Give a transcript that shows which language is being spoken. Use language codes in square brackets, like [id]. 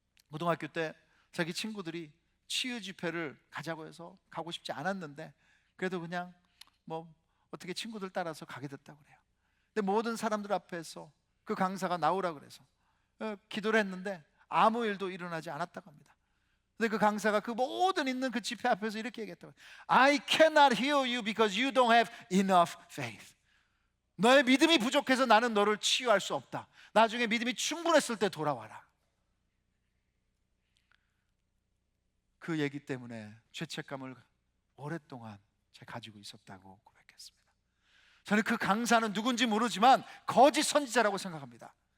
[ko] 고등학교 때 자기 친구들이 치유 집회를 가자고 해서 가고 싶지 않았는데 그래도 그냥 어떻게 친구들 따라서 가게 됐다고 그래요. 근데 모든 사람들 앞에서 그 강사가 나오라 그래서 기도를 했는데 아무 일도 일어나지 않았다고 합니다. 근데 그 강사가 그 모든 있는 그 집회 앞에서 이렇게 얘기했다고 해요. [en] I cannot heal you because you don't have enough faith. [ko] 너의 믿음이 부족해서 나는 너를 치유할 수 없다. 나중에 믿음이 충분했을 때 돌아와라. 그 얘기 때문에 죄책감을 오랫동안 제가 가지고 있었다고 고백했습니다. 저는 그 강사는 누군지 모르지만 거짓 선지자라고 생각합니다.